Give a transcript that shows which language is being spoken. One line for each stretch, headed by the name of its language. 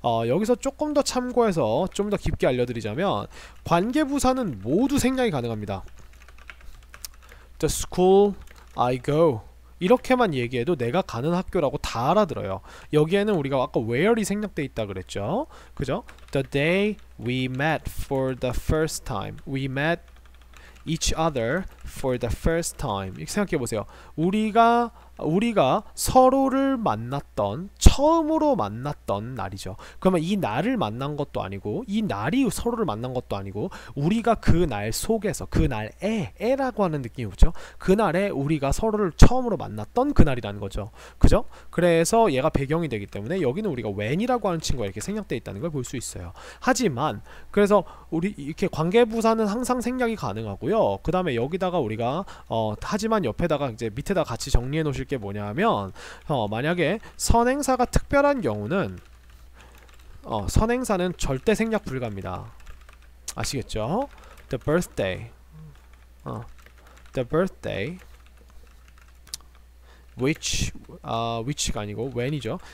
Korean: 여기서 조금 더 참고해서 좀 더 깊게 알려드리자면 관계부사는 모두 생략이 가능합니다.
English: The school I go
Korean: 이렇게만 얘기해도 내가 가는 학교라고 다 알아들어요. 여기에는 우리가 아까 where이 생략돼 있다 그랬죠. 그죠?
English: The day we met for the first time. We met each other for the first time.
Korean: 이렇게 생각해 보세요. 우리가 서로를 만났던, 처음으로 만났던 날이죠. 그러면 이 날을 만난 것도 아니고 이 날이 서로를 만난 것도 아니고 우리가 그 날 속에서, 그 날에라고 하는 느낌이죠. 그날에 우리가 서로를 처음으로 만났던 그날이라는 거죠. 그죠? 그래서 얘가 배경이 되기 때문에 여기는 우리가 when이라고 하는 친구가 이렇게 생략되어 있다는 걸 볼 수 있어요. 하지만 그래서 우리 이렇게 관계부사는 항상 생략이 가능하고요. 그 다음에 여기다가 우리가 하지만 옆에다가 이제 밑에다 같이 정리해 놓으실 게 뭐냐면 만약에 선행사가 특별한 경우는 선행사는 절대 생략 불가입니다. 아시겠죠?
English: The birthday, the birthday,
Korean: which가 아니고 when이죠.